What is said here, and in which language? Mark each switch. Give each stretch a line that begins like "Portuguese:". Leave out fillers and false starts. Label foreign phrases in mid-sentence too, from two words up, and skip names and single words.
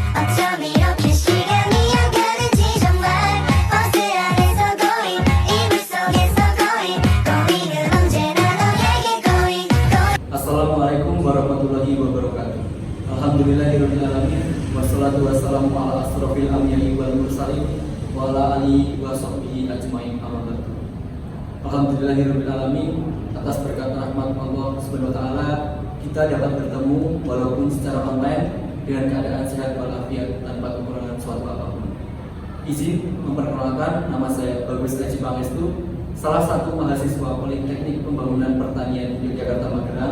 Korean: 어쩜 이렇게 시간이 안 가는지 정말 버스 안에서 고잉 이불 속에서 고잉은 언제나 너에게 고잉
Arabic: السلام عليكم ورحمة الله وبركاته الحمد لله الرحمن الرحيم. والصلاة والسلام على أشرف الأنبياء والمرسلين وعلى آله وصحبه أجمعين أما بعد. الحمد لله الرحمن الرحيم.
Indonesian: Atas berkat rahmat Allah
Arabic: سبحانه وتعالى,
Indonesian: kita dapat bertemu walaupun secara online dengan keadaan sehat walafiat tanpa kekurangan suatu apapun. Izin memperkenalkan, nama saya Bagus Aji Pangestu, salah satu mahasiswa Politeknik Pembangunan Pertanian Yogyakarta Magelang.